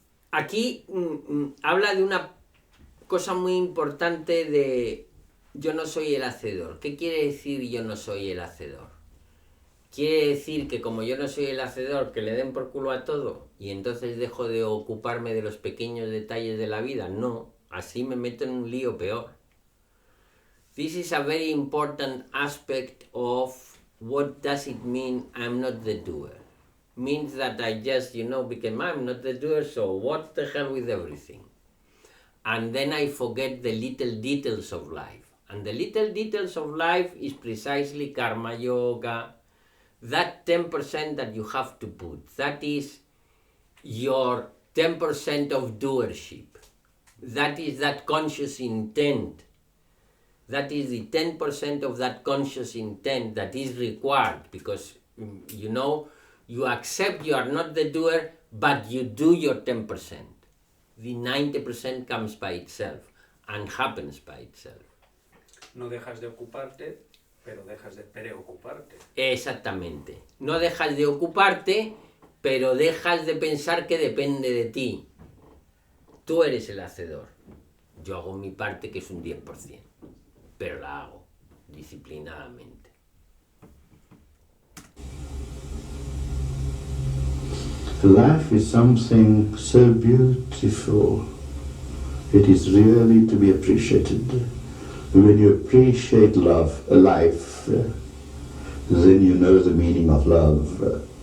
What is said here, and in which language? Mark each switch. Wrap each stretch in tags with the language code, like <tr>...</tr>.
<es>Aquí habla de una cosa muy importante de yo no soy el hacedor. ¿Qué quiere decir yo no soy el hacedor? ¿Quiere decir que como yo no soy el hacedor, que le den por culo a todo y entonces dejo de ocuparme de los pequeños detalles de la vida? No, así me meto en un lío peor.</es> <en>This is a very important aspect of what does it mean I'm not the doer. Means that I just, became I'm not the doer, so what the hell with everything? And then I forget the little details of life. And the little details of life is precisely karma yoga, that 10% that you have to put. That is your 10% of doership. That is that conscious intent. That is the 10% of that conscious intent that is required because, you accept you are not the doer, but you do your 10%. The 90% comes by itself and happens by itself.</en> <es>No dejas de ocuparte, pero dejas de preocuparte. Exactamente. No dejas de ocuparte, pero dejas de pensar que depende de ti. Tú eres el hacedor. Yo hago mi parte, que es un 10%, pero la hago disciplinadamente.</es> <en>Life is something so beautiful. It is really to be appreciated. When you appreciate life, then you know the meaning of love.</en>